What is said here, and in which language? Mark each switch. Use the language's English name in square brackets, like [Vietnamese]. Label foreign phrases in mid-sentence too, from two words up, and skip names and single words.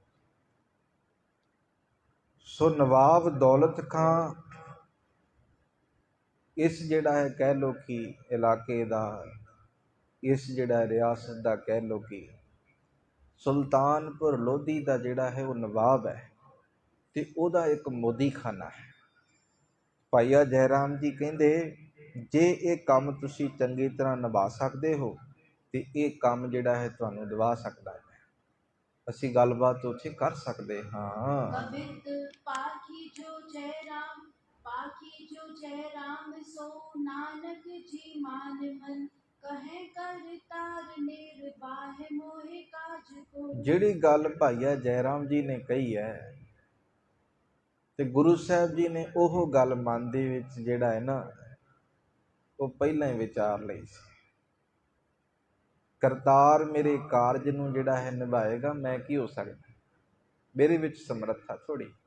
[Punjabi] ਸੋ ਨਵਾਬ ਦੌਲਤ ਖਾਂ ਇਸ ਜਿਹੜਾ ਹੈ ਕਹਿ ਲਓ ਕਿ ਇਲਾਕੇ ਦਾ, ਇਸ ਜਿਹੜਾ ਰਿਆਸਤ ਦਾ ਕਹਿ ਲਓ ਕਿ ਸੁਲਤਾਨਪੁਰ ਲੋਧੀ ਦਾ ਜਿਹੜਾ ਹੈ ਉਹ ਨਵਾਬ ਹੈ ਤੇ ਉਹਦਾ ਇੱਕ ਮੋਦੀਖਾਨਾ ਹੈ। ਭਾਈਆ ਜੈ ਰਾਮ ਜੀ ਕਹਿੰਦੇ ਜੇ ਇਹ ਕੰਮ ਤੁਸੀਂ ਚੰਗੀ ਤਰ੍ਹਾਂ ਨਿਭਾ ਸਕਦੇ ਹੋ ਤੇ ਇਹ ਕੰਮ ਜਿਹੜਾ ਹੈ ਤੁਹਾਨੂੰ ਦਿਵਾ ਸਕਦਾ ਹੈ, ਅਸੀਂ ਗੱਲਬਾਤ ਉੱਥੇ ਕਰ ਸਕਦੇ ਹਾਂ। [Braj] कबित पाखी जो जय राम, पाखी जो जय राम, सो नानक जी मान मन, कहे कर तार निर्वाह मोहे काज को। [Punjabi] ਜਿਹੜੀ ਗੱਲ ਭਾਈਆ ਜੈ ਰਾਮ ਜੀ ਨੇ ਕਹੀ ਹੈ ਤੇ ਗੁਰੂ ਸਾਹਿਬ ਜੀ ਨੇ ਉਹ ਗੱਲ ਮਨ ਦੇ ਵਿੱਚ ਜਿਹੜਾ ਹੈ ਨਾ ਉਹ ਪਹਿਲਾਂ ਹੀ ਵਿਚਾਰ ਲਈ ਸੀ। ਕਰਤਾਰ ਮੇਰੇ ਕਾਰਜ ਨੂੰ ਜਿਹੜਾ ਹੈ ਨਿਭਾਏਗਾ, ਮੈਂ ਕੀ ਹੋ ਸਕਦਾ, ਮੇਰੇ ਵਿੱਚ ਸਮਰੱਥਾ ਥੋੜੀ।